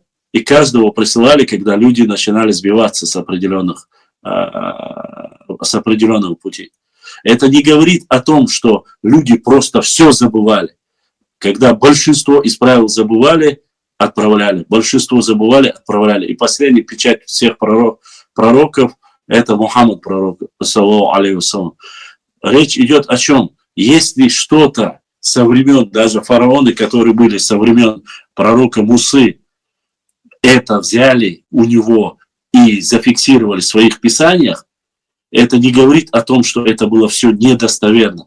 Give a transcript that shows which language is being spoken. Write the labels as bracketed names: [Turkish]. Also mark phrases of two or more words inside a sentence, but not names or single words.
[Russian] И каждого присылали, когда люди начинали сбиваться с определенного пути. Это не говорит о том, что люди просто все забывали. Когда большинство из правил забывали, отправляли. Большинство забывали, отправляли. И последняя печать всех пророков это Мухаммад пророк, [Arabic] صلى الله عليه وسلم. [Russian] Речь идет о чем? Если что-то со времен, даже фараоны, которые были со времен пророка Мусы, это взяли у него и зафиксировали в своих писаниях, это не говорит о том, что это было все недостоверно.